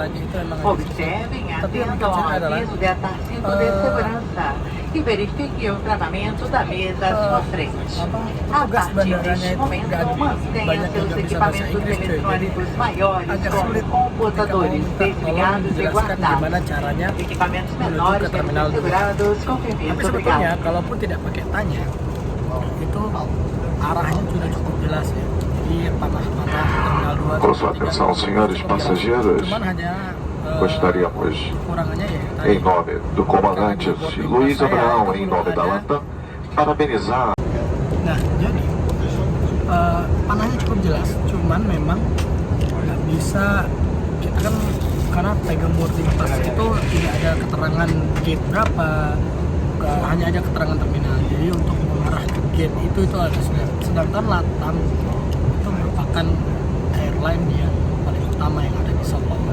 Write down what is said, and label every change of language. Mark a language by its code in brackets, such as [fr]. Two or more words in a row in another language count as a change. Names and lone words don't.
[pt] Observem e atendam ao aviso de cinto de segurança e verifiquem o travamento da mesa à sua frente. A partir deste momento, mantenha seus equipamentos eletrônicos maiores como computadores desligados e guardados. Equipamentos menores devem ser segurados com [id] Tapi [pt] firmeza. [id] sebetulnya [pt] Obrigado. [id] kalaupun tidak pakai tanya itu arahnya sudah cukup jelas ya. Jadi panah-panah terminal 2 [pt] Com sua atenção, senhores passageiros, [id] cuman hanya [pt] gostaríamos, [id] kekurangannya ya tadi. [pt] em nome do comandante Luiz Abraão, em nome da Latam, parabenizar. [id] Nah, jadi panahnya cukup jelas, cuman memang nggak bisa kita kan karena pegang [en] boarding pass [id] itu tidak ada keterangan gate berapa, hanya ada keterangan terminal. Jadi untuk mengarah ke gate itu harus lihat. Sedangkan Latam itu merupakan airline yang paling utama yang ada di Sao Paulo.